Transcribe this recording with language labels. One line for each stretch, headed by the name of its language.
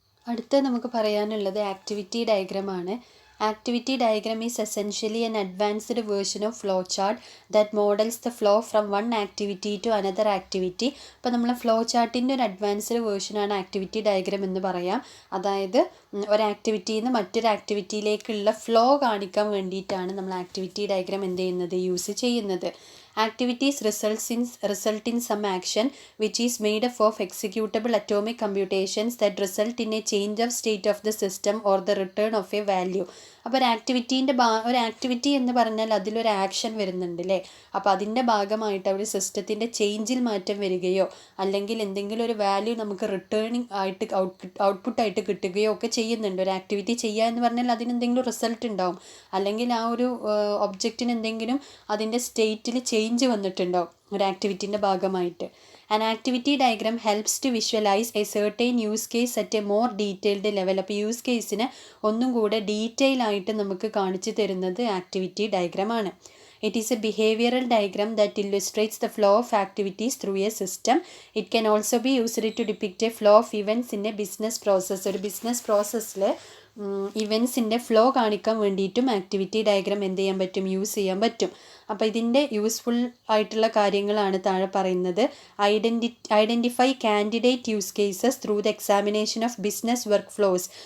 Malayalam: അടുത്ത നമുക്ക് പറയാനുള്ളത് activity ഡയഗ്രമാണ്.
English: Activity diagram is essentially an advanced version of flow chart that models the flow from one activity to another activity.
Malayalam: അപ്പോൾ നമ്മൾ flow ചാർട്ടിൻ്റെ ഒരു advanced വേർഷനാണ് activity diagram എന്ന് പറയാം. അതായത് ഒരു ആക്ടിവിറ്റിയിൽ നിന്ന് മറ്റൊരു ആക്ടിവിറ്റിയിലേക്കുള്ള ഫ്ലോ കാണിക്കാൻ വേണ്ടിയിട്ടാണ് നമ്മൾ ആക്ടിവിറ്റി ഡയഗ്രം എന്ത് ചെയ്യുന്നത്, യൂസ് ചെയ്യുന്നത്.
English: Activities result in some action which is made up of executable atomic computations that result in a change of state of the system or the return of a value.
Malayalam: അപ്പോൾ ഒരു activity എന്ന് പറഞ്ഞാൽ അതിലൊരു action വരുന്നുണ്ട് അല്ലേ. അപ്പോൾ അതിൻ്റെ ഭാഗമായിട്ട് ഒരു സിസ്റ്റത്തിൻ്റെ ചേഞ്ചിൽ മാറ്റം വരികയോ അല്ലെങ്കിൽ എന്തെങ്കിലും ഒരു വാല്യൂ നമുക്ക് റിട്ടേണിങ് ആയിട്ട് ഔട്ട്പുട്ടായിട്ട് കിട്ടുകയോ ഒക്കെ ചെയ്യുന്നുണ്ട്. ഒരു ആക്ടിവിറ്റി ചെയ്യുക എന്ന് പറഞ്ഞാൽ അതിനെന്തെങ്കിലും റിസൾട്ട് ഉണ്ടാവും, അല്ലെങ്കിൽ ആ ഒരു ഒബ്ജക്റ്റിന് എന്തെങ്കിലും അതിൻ്റെ സ്റ്റേറ്റിൽ ചേഞ്ച് വന്നിട്ടുണ്ടാവും ഒരു ആക്ടിവിറ്റീൻ്റെ ഭാഗമായിട്ട്.
English: An activity diagram helps to visualize a certain use case at a more detailed level.
Malayalam: അപ്പോൾ യൂസ് കേസിന് ഒന്നും കൂടെ ഡീറ്റെയിൽ ആയിട്ട് നമുക്ക് കാണിച്ചു തരുന്നത് activity ഡയഗ്രാമാണ്.
English: It is a behavioral diagram that illustrates the flow of activities through a system. It can also be used to depict a flow of events in a business process.
Malayalam: ഒരു business പ്രോസസ്സിൽ ഇവൻസിൻ്റെ flow കാണിക്കാൻ വേണ്ടിയിട്ടും activity diagram എന്ത് ചെയ്യാൻ പറ്റും, use ചെയ്യാൻ പറ്റും. അപ്പോൾ ഇതിൻ്റെ യൂസ്ഫുൾ ആയിട്ടുള്ള കാര്യങ്ങളാണ് താഴെ പറയുന്നത്.
English: Identify candidate use cases through the examination of business work flows.